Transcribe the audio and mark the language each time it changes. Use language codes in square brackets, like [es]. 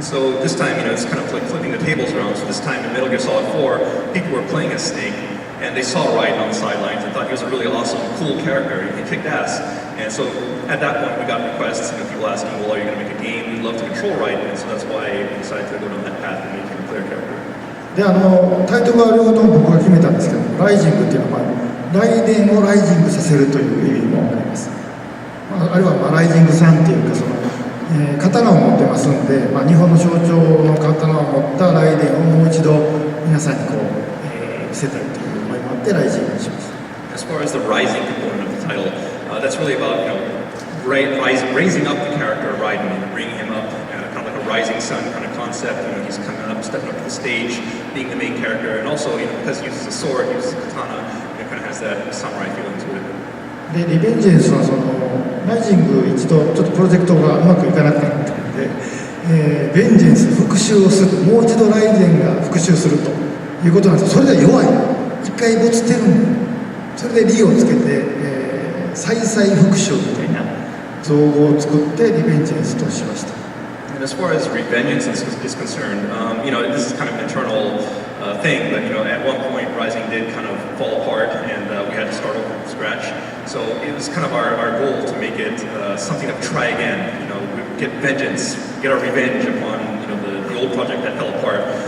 [en] So this time, it's kind of like flipping the tables around. So this time in Metal Gear Solid 4, people were playing as Snake, and they saw Raiden on the sidelines and thought he was a really awesome, cool character. He kicked ass. And so at that point, we got requests, people asking, well, are you going to make a game? We'd love to control Raiden. And so that's why we decided to go down that path and make him a player character. [ja] でタイトルは両方とも僕が決めたんですけど、ライジングっていうのは、ライデンをライジングさせるという意味もあります。あるいはライジングさんっていうか刀を持ってますんで、日本の象徴の刀を持ったライデンをもう一度皆さんに見せたいという思いもあってライジングにしました。 [en] As far as the rising component of the title, that's really about raising up the character of Raiden and bringing him up, kind of like a rising sun kind of concept. He's coming up, stepping up to the stage, being the main character, and also because he uses a sword, he uses a katana, it kind of has that samurai feeling to it. [ja] でリベンジェンスはライジング一度ちょっとプロジェクトがうまくいかなくなったので、ベンジェンス復讐をする、もう一度ライジンが復讐するということなんです。それでは弱い、一回没してるんで、それでリをつけて、再々復讐みたいな造語を作ってリベンジェンスとしました。 [en] And as far as revengeance is concerned, this is kind of an internal thing, but at one point Rising did kind of fall apart, and we had to start over from scratch. So it was kind of our goal to make it something to try again. Get vengeance, get our revenge upon the old project that fell apart.